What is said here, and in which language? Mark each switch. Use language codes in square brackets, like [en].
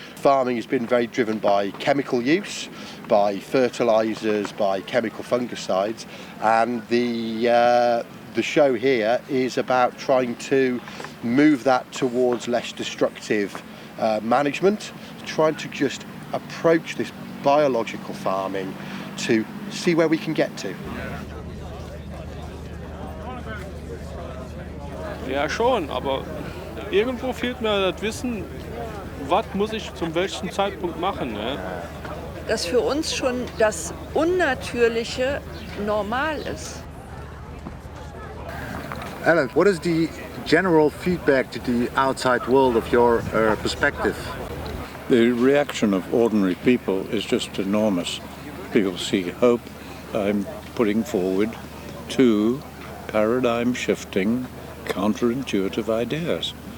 [en] Farming has been very driven by chemical use, by fertilizers, by chemical fungicides, and the show here is about trying to move that towards less destructive management, trying to just approach this biological farming to see where we can get to. [de] Ja schon, aber irgendwo fehlt mir das Wissen, was muss ich zum welchen Zeitpunkt machen. Ne? Dass für uns schon das Unnatürliche normal ist. [en] Ellen, what is the general feedback to the outside world of your perspective? The reaction of ordinary people is just enormous. People see hope. I'm putting forward two paradigm-shifting, counterintuitive ideas.